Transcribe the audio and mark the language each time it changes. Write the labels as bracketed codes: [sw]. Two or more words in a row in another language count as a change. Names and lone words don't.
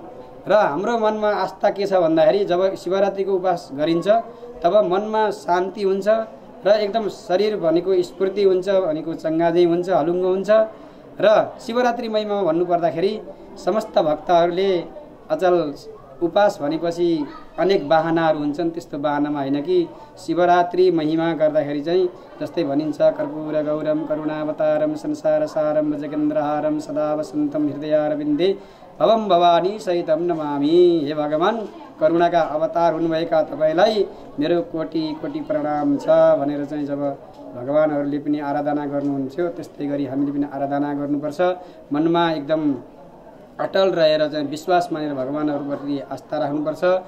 [ne] र हाम्रो मनमा आस्था के छ भन्दाखेरि जब शिवरात्रिको उपास गरिन्छ तब मनमा शान्ति हुन्छ र एकदम शरीर भनेको स्फूर्ति हुन्छ, भनेको चङ्गाजै हुन्छ, हलुङ्गो हुन्छ। र शिवरात्रि महिमा भन्नुपर्दाखेरि समस्त भक्तहरूले अचल उपास भनेपछि अनेक बाहनाहरू हुन्छन्, त्यस्तो बाहनामा होइन कि शिवरात्रि महिमा गर्दाखेरि चाहिँ जस्तै भनिन्छ [sa] कर्पूर गौरम करुणावतारम संसारसारम भजगेन्द्रहारम सदा वसन्तं हृदयारविन्दे भवम भवानी सहितम नमामि। [ne] हे भगवान, करुणाका अवतार हुनुभएका तपाईँलाई मेरो कोटि कोटि प्रणाम छ भनेर चाहिँ जब भगवानहरूले पनि आराधना गर्नुहुन्थ्यो, त्यस्तै गरी हामीले पनि आराधना गर्नुपर्छ। मनमा एकदम अटल रहेर चाहिँ विश्वास मानेर भगवानहरूप्रति आस्था राख्नुपर्छ।